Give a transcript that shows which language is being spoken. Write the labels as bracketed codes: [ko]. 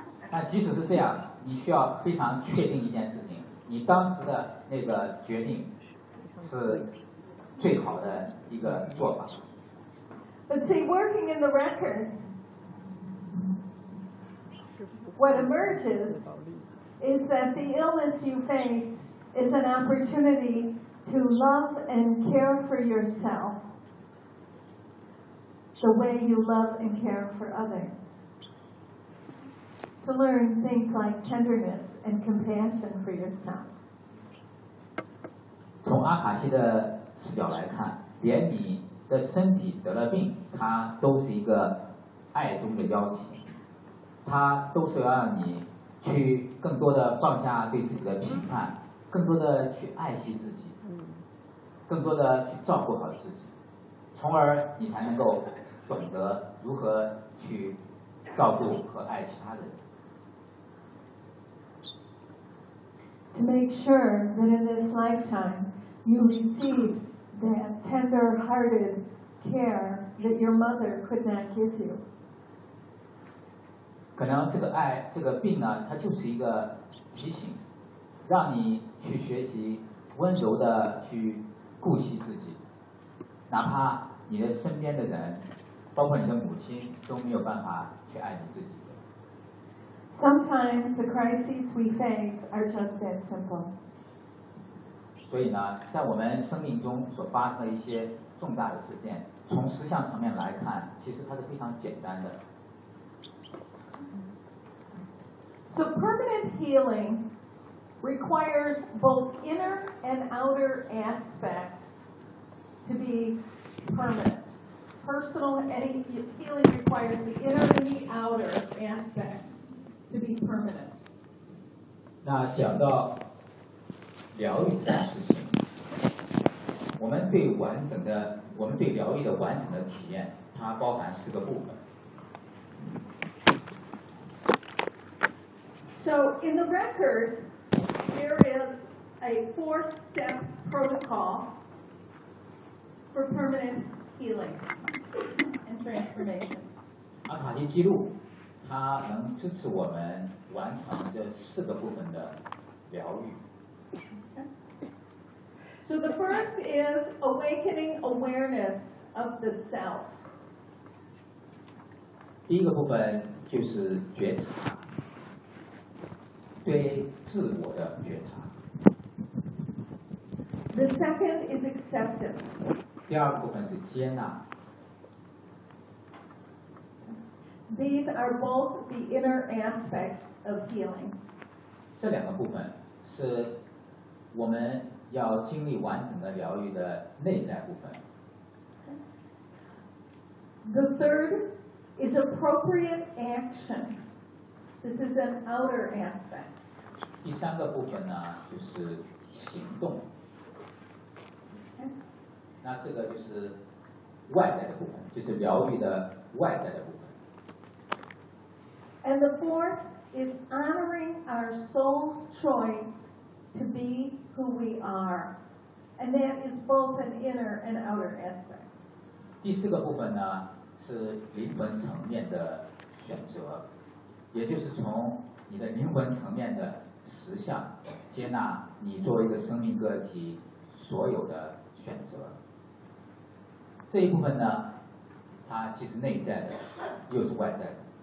[zh] 但即使是这样，你需要非常确定一件事情，你当时的那个决定是最好的一个做法。 [en] But see, working in the records, what emerges is that the illness you face is an opportunity to love and care for yourself the way you love and care for others. To learn things like tenderness and compassion for yourself. [zh] 从阿卡西的视角来看，连你的身体得了病，它都是一个爱中的邀请，它都是要让你去更多的放下对自己的批判，更多的去爱惜自己，更多的去照顾好自己，从而你才能够懂得如何去照顾和爱其他人。 [en] To make sure that in this lifetime you receive that tender-hearted care that your mother could not give you. [zh] 可能这个爱，这个病呢，它就是一个提醒，让你去学习温柔的去顾惜自己，哪怕你的身边的人，包括你的母亲，都没有办法去爱你自己。 [en] Sometimes the crises we face are just that simple. [zh] 所以呢，在我们生命中所发生的一些重大的事件，从实相层面来看，其实它是非常简单的。 [en] So permanent healing requires both inner and outer aspects to be permanent. Personal healing requires the inner and the outer aspects to be permanent. [zh] 那讲到疗愈的事情，我们对疗愈的完整的体验，它包含四个部分。 [en] So in the records, there is a four-step protocol for permanent healing and transformation. [zh] 阿卡西记录，它能支持我们完成这四个部分的疗愈。 [en] So the first is awakening awareness of the self. [zh] 第一个部分就是觉察，对自我的觉察。 [en] The second is acceptance. [zh] 第二部分是接纳。 [en] These are both the inner aspects of healing. [zh] 这两个部分是我们要经历完整的疗愈的内在部分。 [en] The third is appropriate action. This is an outer aspect. [zh] 第三个部分呢，就是行动。 [en] Okay. [zh] 那这个就是外在的部分，就是疗愈的外在的部分。 [en] And the fourth is honoring our soul's choice. To be who we are, and that is both an inner and outer aspect. [zh] 第四个部分呢，是灵魂层面的选择，也就是从你的灵魂层面的实相接纳你作为一个生命个体所有的选择。这一部分呢，它既是内在的，又是外在的。